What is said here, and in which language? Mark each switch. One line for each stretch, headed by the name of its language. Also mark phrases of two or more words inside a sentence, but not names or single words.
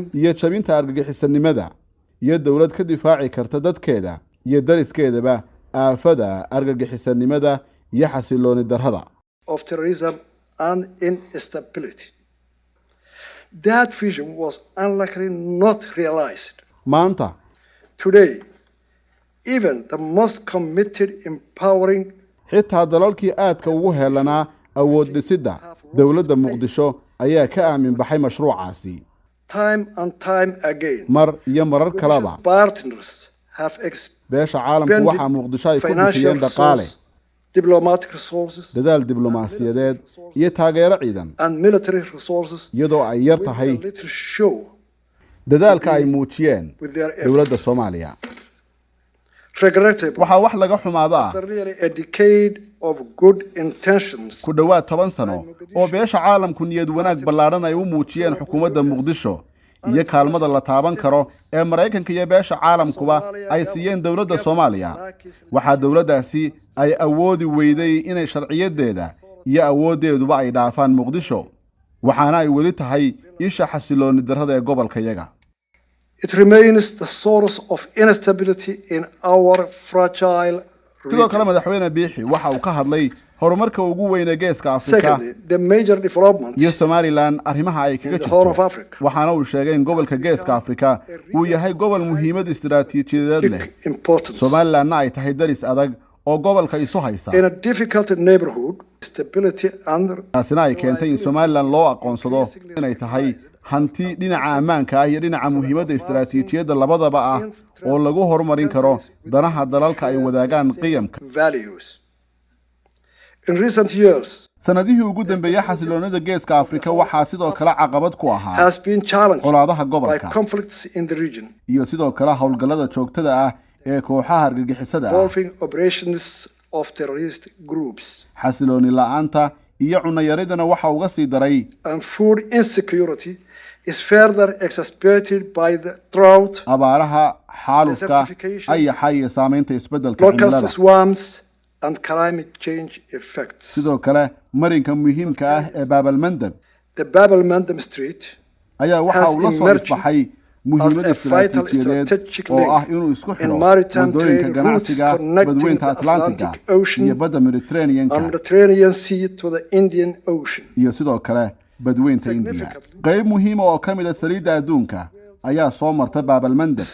Somali: iyo jabinta argagixisanimada iyo dawlad ka difaaci karta dadkeeda iyo dariskeedaba aafada argagixisanimada iyo xasilooni darrada
English: of terrorism and instability. That vision was unlikely not realized.
Somali: maanta
English: Today, even the most committed, empowering
Somali: xitaa dalalkii aadka ugu heelanaa awood dhisidda dawladda Muqdisho ayaa ka aamin baxay mashruucaasi
English: time and time again,
Somali: mar iyo marar kaleba
English: partners have
Somali: beesha caalamku waxaa Muqdisho ay ku bixiyeen dhaqaale
English: diplomatic resources
Somali: dadaal diblomaasiyadeed iyo taageero ciidan
English: and military resources
Somali: iyadoo ay yar tahay
English: with little show
Somali: dadaalka ay muujiyeen
English: with their
Somali: dawladda Soomaaliya
English: regrettable
Somali: waxaa wax laga xumaada
English: after nearly a decade of good intentions
Somali: ku dhawaad 10 sano oo beesha caalamku niyad wanaag ballaaran ay u muujiyeen xukuumadda Muqdisho iyo kaalmada la taaban karo ee Mareykanka iyo beesha caalamkuba ay siiyeen dawladda Soomaaliya waxa dawladdaasi ay awoodi weyday inay sharciyadeeda iyo awoodeeduba ay dhaafaan Muqdisho waxaana ay weli tahay isha xasilooni darrada ee gobolkayaga.
English: It remains the source of instability in our fragile
Somali: sidoo
English: region.
Somali: kale madaxweyne Biixi waxa uu ka hadlay horumarka ugu weyn ee geeska Afrika
English: Secondly, the major developments
Somali: iyo Somaliland arrimaha ay kaga
English: in the Horn of
Somali: jirto
English: Africa.
Somali: waxaana uu sheegay in gobolka geeska Afrika uu yahay gobol muhiimad istiraatiijiyadeed leh
English: Big importance.
Somali: Somaliland ay tahay daris adag oo gobolka isu haysa
English: In a difficult neighborhood, stability and
Somali: taasina ay keentay in Somaliland loo aqoonsado inay tahay hanti dhinaca ammaanka ah iyo dhinaca muhiimadda istiraatiijiyadda labadaba ah oo lagu horumarin karo danaha dalalka ay wadaagaan qiyamka
English: values. In recent years,
Somali: sanadihii ugu dambeeyay xasiloonida geeska Afrika waxaa sidoo kale caqabad ku ahaa
English: has been challenged
Somali: colaadaha
English: by
Somali: gobolka
English: conflicts in the region,
Somali: iyo sidoo kale howlgallada joogtada ah ee kooxaha argagixisada ah
English: involving operations of terrorist groups
Somali: xasilooni la'aanta iyo cunayaridana waxa uga sii daray
English: and food insecurity is further exacerbated by the drought,
Somali: abaaraha xaaluska
English: Desertification,
Somali: ayaxa iyo saamaynta isbeddelka
English: locust
Somali: cimilada
English: swarms, and climate change effects.
Somali: sidoo kale marinka muhiimka ah ee Baabalmandab
English: The Bab el-Mandeb Street
Somali: ayaa waxa
English: has
Somali: uu la soo
English: emerged
Somali: isbaxay muhiimad
English: as a vital
Somali: istiraatiijiyadeed
English: strategic
Somali: oo
English: link
Somali: ah inuu isku
English: in
Somali: xidho
English: maritime
Somali: wadooyinka
English: trade
Somali: ganacsiga
English: routes connecting
Somali: badweynta
English: the
Somali: Atlantiga
English: Atlantic Ocean
Somali: iyo badda Mediterranean-ka
English: and Mediterranean Sea to the Indian Ocean.
Somali: iyo sidoo kale badweynta India
English: Significantly.
Somali: qayb muhiim ah oo ka mid ah saliidda adduunka ayaa soo marta Baabalmandab